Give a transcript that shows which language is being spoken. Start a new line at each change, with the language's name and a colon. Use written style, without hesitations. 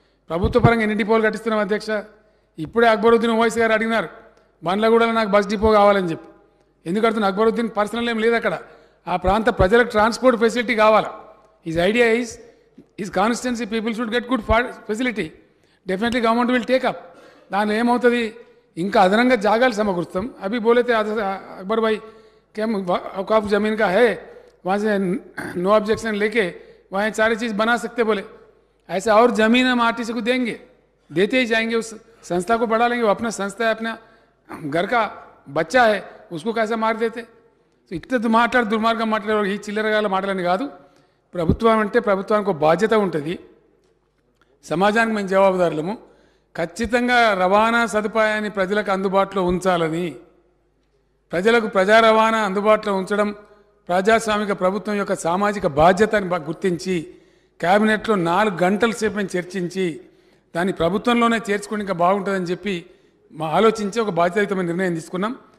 Telugu: ప్రభుత్వ పరంగా ఎన్ని డిపోలు కట్టిస్తున్నాం అధ్యక్ష. ఇప్పుడే అక్బరుద్దీన్ ఓవైసీ గారు అడిగినారు, బండ్లగూడలో నాకు బస్ డిపో కావాలని చెప్పి. ఎందుకు అడుగుతున్నా, అక్బరుద్దీన్ పర్సనల్ ఏం లేదు అక్కడ, ఆ ప్రాంత ప్రజలకు ట్రాన్స్పోర్ట్ ఫెసిలిటీ కావాలి.
English: His idea is his constituency people should get good facility. Definitely government will take up.
Telugu: దానిలో ఏమవుతుంది, ఇంకా అదనంగా జాగాలు సమకూరుస్తాం.
Hindi: అవి బోలేతే अकबर भाई क्या औकाफ ज़मीन का है, वहाँ से नो ऑब्जेक्शन लेके वहाँ सारी चीज़ बना सकते बोले. ऐसा और ज़मीन हम आरटीसी को देंगे, देते ही जाएंगे. उस संस्था को बढ़ा लेंगे. वो अपना संस्था है, अपना घर का बच्चा है, उसको कैसे मार देते.
Telugu: సో ఇట్లా దుర్మార్గం మాట్లాడే ఈ చిల్లరగాల మాటలని కాదు. ప్రభుత్వం అంటే ప్రభుత్వానికి ఒక బాధ్యత ఉంటుంది, సమాజానికి మేము జవాబుదారులము. ఖచ్చితంగా రవాణా సదుపాయాన్ని ప్రజలకు అందుబాటులో ఉంచాలని, ప్రజలకు ప్రజా రవాణా అందుబాటులో ఉంచడం ప్రజాస్వామిక ప్రభుత్వం యొక్క సామాజిక బాధ్యతని గుర్తించి క్యాబినెట్లో 4 గంటల సేపు మేము చర్చించి దాన్ని ప్రభుత్వంలోనే చేర్చుకుని ఇంకా బాగుంటుందని చెప్పి ఆలోచించి ఒక బాధ్యతాయుతమైన నిర్ణయం తీసుకున్నాం.